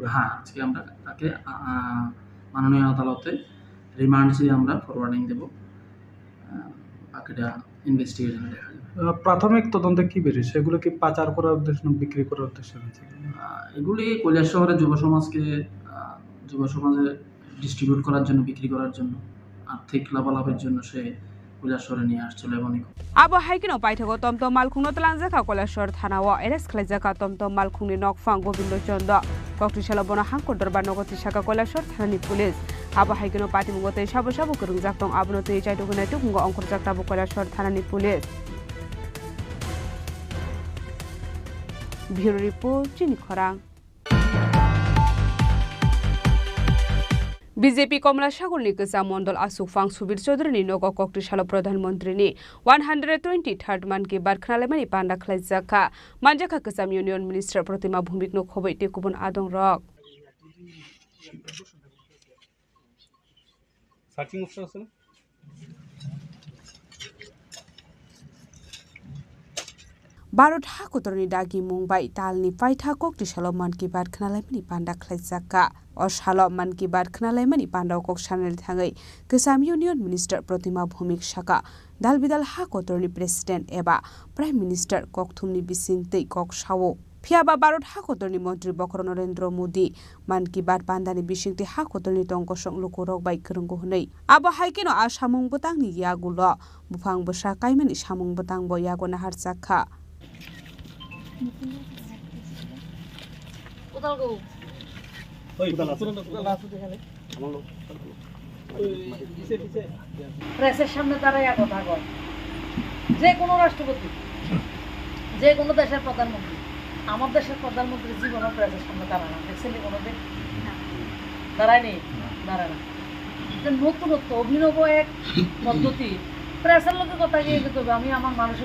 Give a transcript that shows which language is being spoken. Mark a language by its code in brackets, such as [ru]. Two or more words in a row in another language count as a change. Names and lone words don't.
[bn] হ্যাঁ আজকে আমরা তাকে মাননীয় আদালতে রিমান্ড চেয়ে আমরা ফরওয়ার্ডিং দেব বাকিটা ইনভেস্টিগেশনে দেখা যাবে প্রাথমিক তদন্তে কি বেরিয়েছে এগুলো কি পাচার করার উদ্দেশ্যে না বিক্রি করার উদ্দেশ্যে এগুলি কৈলাসহরের যুব সমাজে ডিস্ট্রিবিউট করার জন্য বিক্রি করার জন্য আর্থিক লাভালাভের জন্য সে কৈলাসহরে নিয়ে আসছিল এবং [trp] abo haikino paithago tomtom malkhungno tlangjaka koilashor thanao arrest khlaijaka tomtom malkhungni nokfang gobindo chondo kokti shalobona hangkor darbar nogoti shaka koilashor thanani police abo haikino party mungote sabo sabo kurungjak tong abnote chaidogunai tukungo ongkorjak tabo koilashor thanani police [en] Bureau Report [trp] Chini Khorang BJP Komla Shagolni Kesa Mondol Asufang Subir Chaudhary Nogo Kokti Shalo [hi] Pradhan Mantri [trp] ni 123rd man ki bar khnalemani panda khlaijaka manjaka Kasam [en] Union Minister [trp] Pratima Bhumik no khoboi te kubun adong rok [en] searching option [bn] আছে না [trp] Barot Hakotorni Dagi Mumbai Talni Paitha Kokti Shalo Man ki bar khnalemani panda khlaijaka or Shalo Man ki bar khnalemani panda kok shanel thangai Kasam [en] Union Minister [trp] Pratima Bhumik Shaka Dalbidal Hakotorni President eba [en] Prime Minister [trp] Kokthumni Bisingtei Kok Shawo Phiaba Barot Hakotorni Montri Bokor Narendra Modi Man ki bar pandani bisingti Hakotorni tongkosong lukurok bai kerunggo hunai abo haikino a samung botangni yagulo bufang bosa kaimani samung botang bo yagona harchakha [bn] প্রেসের সামনে দাঁড়াইয়া কথা কয় যে কোনো রাষ্ট্রপতি যে কোনো দেশের প্রধানমন্ত্রী আমার দেশের প্রধানমন্ত্রী জীবনের প্রেসের সামনে দাঁড়ায় না দেখছেন কোনোদিন দাঁড়ায়নি দাঁড়ায় না নতুনত্ব অভিনব এক পদ্ধতি প্রেসের লোকে কথা গিয়ে যেতে হবে আমি আমার মানুষের